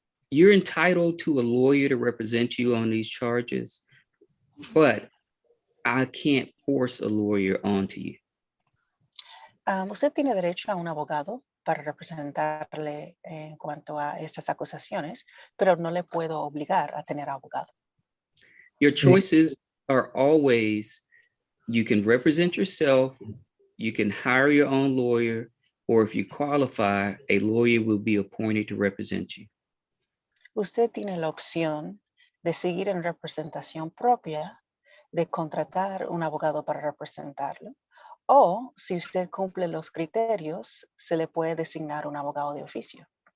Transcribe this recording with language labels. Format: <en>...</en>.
<en>You're entitled to a lawyer to represent you on these charges, but I can't force a lawyer onto you.</en> <es>Usted tiene derecho a un abogado para representarle en cuanto a estas acusaciones, pero no le puedo obligar a tener abogado.</es> <en>Your choices are always, you can represent yourself, you can hire your own lawyer, or if you qualify, a lawyer will be appointed to represent you.</en> <es>Usted tiene la opción de seguir en representación propia, de contratar un abogado para representarlo, o si usted cumple los criterios, se le puede designar un abogado de oficio.</es>